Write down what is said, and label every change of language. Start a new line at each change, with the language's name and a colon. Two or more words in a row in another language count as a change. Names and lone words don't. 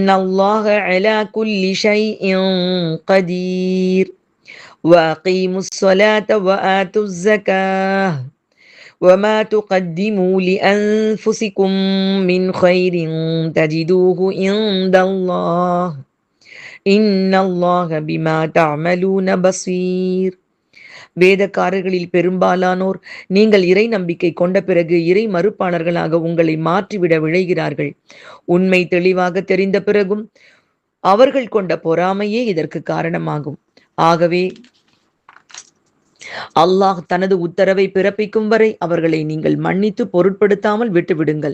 Arabic: الله على كل شيء قدير وأقيموا الصلاة وآتوا الزكاة وما تقدموا لأنفسكم من خير تجدوه عند الله إن الله بما تعملون بصير.
Tamil: வேதக்காரர்களில் பெரும்பாலானோர் நீங்கள் இறை நம்பிக்கை கொண்ட பிறகு இறை மறுப்பாளர்களாக உங்களை மாற்றிவிட விழைகிறார்கள். உண்மை தெளிவாக தெரிந்த பிறகும் அவர்கள் கொண்ட பொறாமையே இதற்கு காரணமாகும். ஆகவே அல்லாஹ் தனது உத்தரவை பிறப்பிக்கும் வரை அவர்களை நீங்கள் மன்னித்து பொருட்படுத்தாமல் விட்டுவிடுங்கள்.